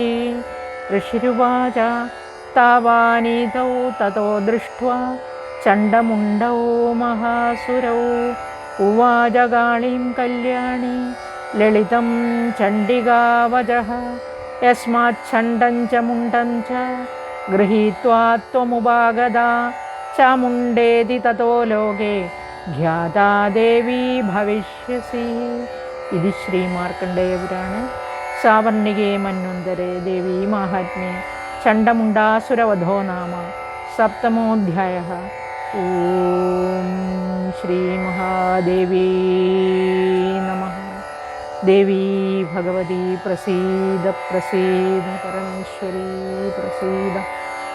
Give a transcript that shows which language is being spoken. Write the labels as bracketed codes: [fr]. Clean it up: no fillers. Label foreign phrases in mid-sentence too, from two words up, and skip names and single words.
[sa] ഋഷിരുവാച താവാനീതൗ തതോ ദൃഷ്ട്വാ ചണ്ഡമുണ്ഡൗ മഹാസുരൗ ഉവാച കാളീം കല്യാണി ലളിതം ചണ്ഡികാവചഃ യസ്മാച്ഛണ്ഡം ച മുണ്ഡം ച ഗൃഹീത്വാ ത്വമുപാഗതാ ചാമുണ്ടേതി തതോ ലോകേ ഖ്യാതാ ദേവീ ഭവിഷ്യസി. ഇത് ശ്രീ മാർക്കണ്ഡേയ പുരാണേ सावर्णिके मन्वन्तरे देवी माहात्म्ये चण्डमुण्डासुरवधो नाम सप्तमोऽध्यायः। ॐ श्रीमहादेवी नमः। देवी भगवती प्रसीद प्रसीद, परमेश्वरी प्रसीद।